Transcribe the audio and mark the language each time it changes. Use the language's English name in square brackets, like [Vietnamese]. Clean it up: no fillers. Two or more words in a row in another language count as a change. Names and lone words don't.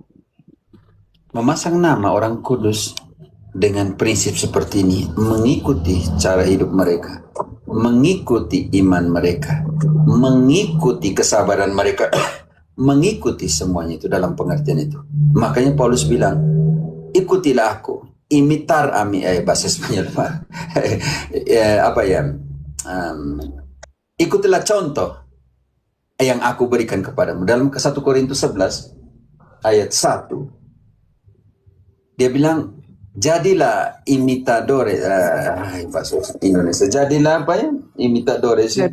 [Indonesian] Memasang nama orang kudus dengan prinsip seperti ini, mengikuti cara hidup mereka, mengikuti iman mereka, mengikuti kesabaran mereka, mengikuti semuanya itu dalam pengertian itu. Makanya Paulus bilang, ikutilah aku, [Spanish] imitar a mí, [Indonesian] bahasa Spanyol apa ya, ikutilah contoh yang aku berikan kepadamu. Dalam 1 Korintus 11 ayat 1 dia bilang, jadilah imitadores, bahasa Indonesia, jadilah apa ya, imitadores itu.